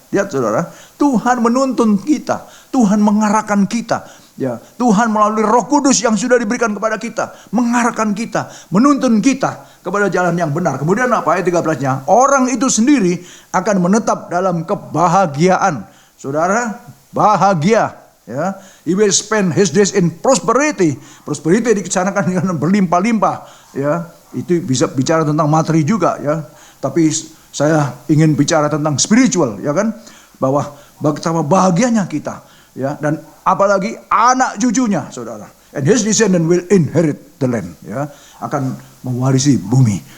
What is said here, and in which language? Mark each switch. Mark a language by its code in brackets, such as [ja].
[id] Lihat saudara, Tuhan menuntun kita, Tuhan mengarahkan kita, ya, Tuhan melalui Roh Kudus yang sudah diberikan kepada kita, mengarahkan kita, menuntun kita kepada jalan yang benar. Kemudian apa? Ayat 13-nya, orang itu sendiri akan menetap dalam kebahagiaan. Saudara, bahagia, ya. [en] He will spend his days in prosperity. [id] Prosperity dikesankan dengan berlimpah-limpah, ya. Itu bisa bicara tentang materi juga, ya. Tapi saya ingin bicara tentang spiritual, ya kan, bahwa betapa bahagianya kita, ya, dan apalagi anak cucunya, saudara. [en] And his descendant will inherit the land, [id] ya, akan mewarisi bumi.